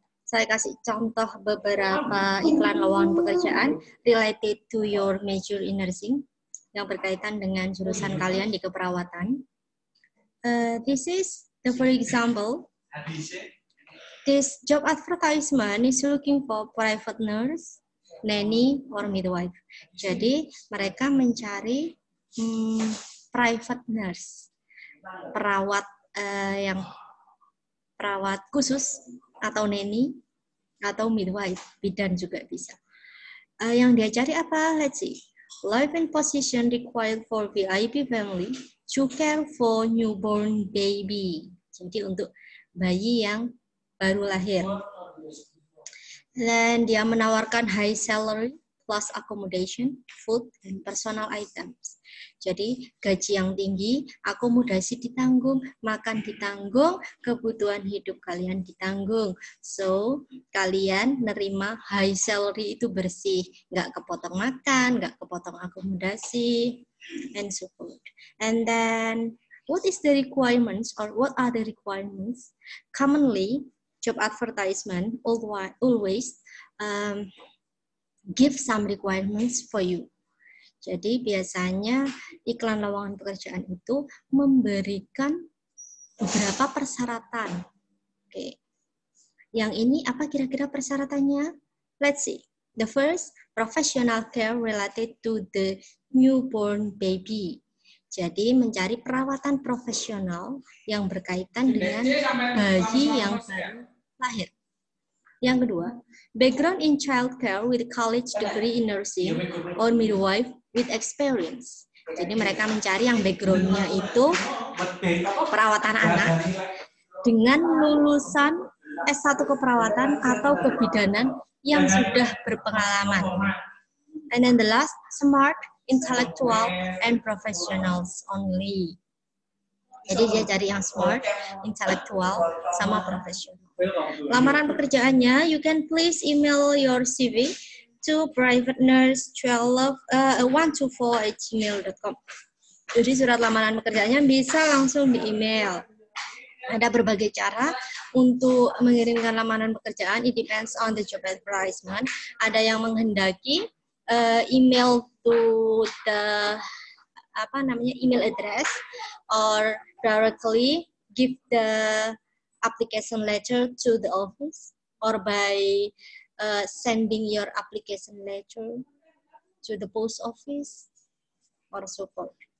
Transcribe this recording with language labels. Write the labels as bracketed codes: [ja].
[id] Saya kasih contoh beberapa iklan lowongan pekerjaan [en] related to your major in nursing [id] yang berkaitan dengan jurusan kalian di keperawatan. [en] This is the for example. This job advertisement is looking for private nurse, nanny, or midwife. [id] Jadi mereka mencari private nurse, perawat yang perawat khusus atau nanny atau midwife, bidan juga bisa. Yang dia cari apa? [en] Let's see. Life and position required for VIP family to care for newborn baby. [id] Jadi untuk bayi yang baru lahir. Dan dia menawarkan [en] high salary plus accommodation, food, [id] dan personal items. Jadi gaji yang tinggi, akomodasi ditanggung, makan ditanggung, kebutuhan hidup kalian ditanggung. So, kalian nerima high salary itu bersih, nggak kepotong makan, nggak kepotong akomodasi, [en] and so forth. And then, what is the requirements or what are the requirements? Commonly, job advertisement always give some requirements for you. [id] Jadi biasanya iklan lowongan pekerjaan itu memberikan beberapa persyaratan. Oke. Yang ini apa kira-kira persyaratannya? [en] Let's see. The first, professional care related to the newborn baby. [id] Jadi mencari perawatan profesional yang berkaitan dengan bayi yang baru lahir. [en] Yang kedua, background in childcare with college degree in nursing or midwife with experience. [id] Jadi mereka mencari yang background-nya itu perawatan anak dengan lulusan S1 keperawatan atau kebidanan yang sudah berpengalaman. [en] And then the last, smart, intellectual, and professionals only. [id] Jadi dia cari yang smart, intellectual, sama profesional. Lamaran pekerjaannya, [en] you can please email your CV to privatenurse124@gmail.com. [id] Jadi surat lamaran pekerjaannya bisa langsung di email. Ada berbagai cara untuk mengirimkan lamaran pekerjaan. [en] It depends on the job advertisement. [id] Ada yang menghendaki [en] email to the email address or directly give the application letter to the office or by sending your application letter to the post office or so forth.